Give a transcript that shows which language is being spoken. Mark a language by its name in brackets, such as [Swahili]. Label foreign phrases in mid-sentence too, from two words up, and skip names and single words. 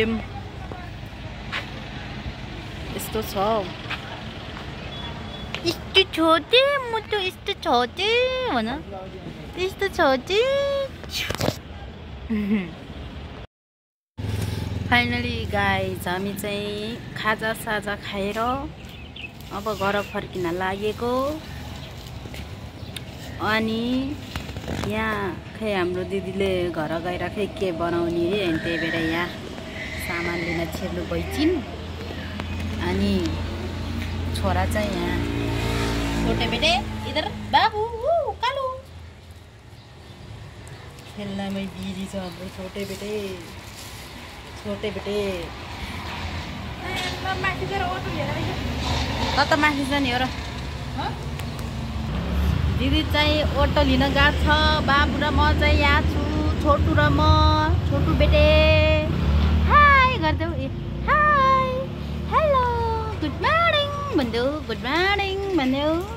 [Nepali] यस्तो छ यस्तो छोटे म त यस्तो छोटे भन यस्तो छोटे फाइनली गाइज हामी चाहिँ खाजा साजा खाएर अब घर फर्किन लागेको अनि यहाँ खै हाम्रो दिदीले घर गएर खै के बनाउने रे अनि त्यही भएर यहाँ सामान लिन छिर्नु गइछिन् अनि छोरा चाहिँ यहाँ [Hindi] छोटे बेटे इधर [Nepali] बाबु कालु खेल्नमै बिजी छ हाम्रो छोटे बेटे कता माथि छ नि हो र दिदी चाहिँ अटो लिन गएको छ बाबु र म चाहिँ यहाँ छु छोटु र म छोटु बेटे हाई गरिदेऊ [English] hi hello good morning [Nepali] भनिदेऊ [English] good morning [Nepali] भनिदेऊ